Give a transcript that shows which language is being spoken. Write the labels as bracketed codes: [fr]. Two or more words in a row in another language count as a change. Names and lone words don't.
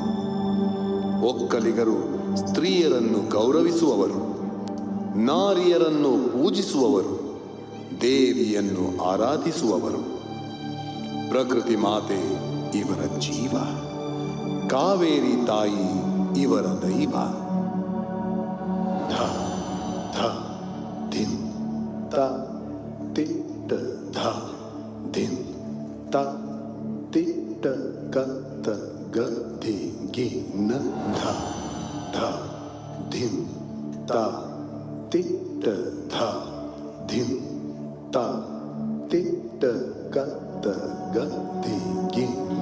[kn] ಒಕ್ಕಲಿಗರು ಸ್ತ್ರೀಯರನ್ನು ಗೌರವಿಸುವವರು, ನಾರಿಯರನ್ನು ಪೂಜಿಸುವವರು, ದೇವಿಯನ್ನು ಆರಾಧಿಸುವವರು. ಪ್ರಕೃತಿ ಮಾತೆ ಇವರ ಜೀವ, ಕಾವೇರಿ ತಾಯಿ ಇವರ ದೈವ. ಧ ಧ ದಿನ್ ತ ತಿಟ್ಟ ಧ ದಿನ್ ತ ತಿಟ್ಟ ಕತ್ತ ಗದ್ದಿ ಗಿನ ಧ ಧ ದಿನ್ ತ ತಿಟ್ಟ ಧ ದಿನ್ ತ ತಿಟ್ಟ ಕತ್ತ ಗದ್ದಿ ಗಿನ